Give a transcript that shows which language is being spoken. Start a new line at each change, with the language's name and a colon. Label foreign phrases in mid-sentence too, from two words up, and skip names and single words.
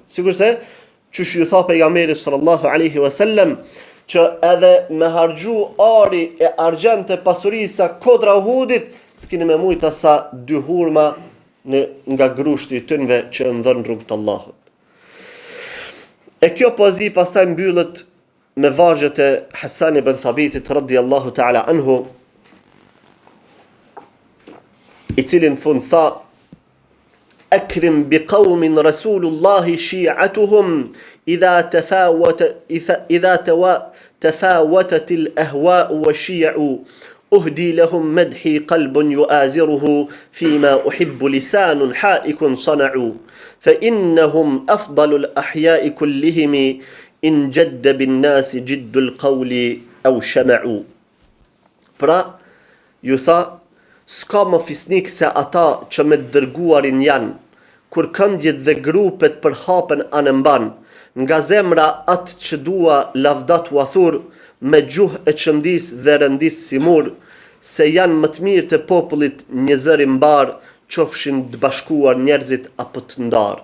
Albanian: Sigurisht çush ju tha pejgamberi
Arabic: صلى الله عليه وسلم
Albanian: që edhe me harxhu ari e argjend të pasurisë kodra Uhudit, s'keni me mujta sa 2 hurma nga grushti i tyre që ndon rrugt të Allahut. E kjo poezi pastaj mbyllet me vargjet e Hasan ibn Thabitit
Arabic: رضي الله تعالى عنه,
Albanian: i cili në fund tha:
Arabic: أكرم بقوم رسول الله شيعتهم إذا تفاوتت الأهواء والشيع أهدي لهم مدحي قلب يؤازره فيما أحب لسان حائك صنعوا فإنهم أفضل الأحياء كلهم إن جد بالناس جد القول أو شمعوا.
Albanian: Pra, ju tha, s'ka më fisnik se ata që me dërguarin janë, kur këndjet dhe grupet për hapen anëmban, nga zemra atë që dua lavdat u athur, me gjuh e qëndis dhe rëndis si mur, se janë më të mirë të popullit një zëri mbar, qofshin të bashkuar njerëzit apo të ndarë.